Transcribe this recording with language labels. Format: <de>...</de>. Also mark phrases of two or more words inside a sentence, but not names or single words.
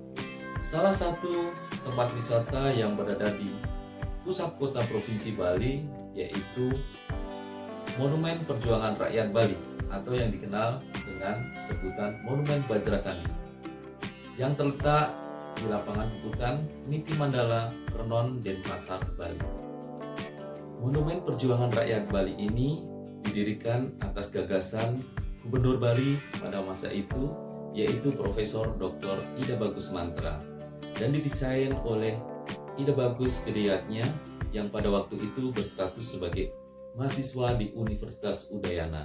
<id>Salah satu tempat wisata yang berada di pusat kota Provinsi Bali yaitu Monumen Perjuangan Rakyat Bali atau yang dikenal dengan sebutan Monumen Bajrasandi yang terletak di lapangan Puputan, Niti Mandala, Renon, Denpasar, Bali. Monumen Perjuangan Rakyat Bali ini didirikan atas gagasan Gubernur Bali pada masa itu yaitu Profesor Dr. Ida Bagus Mantra dan didesain oleh Ida Bagus Kedayatnya yang pada waktu itu berstatus sebagai mahasiswa di Universitas Udayana.</id>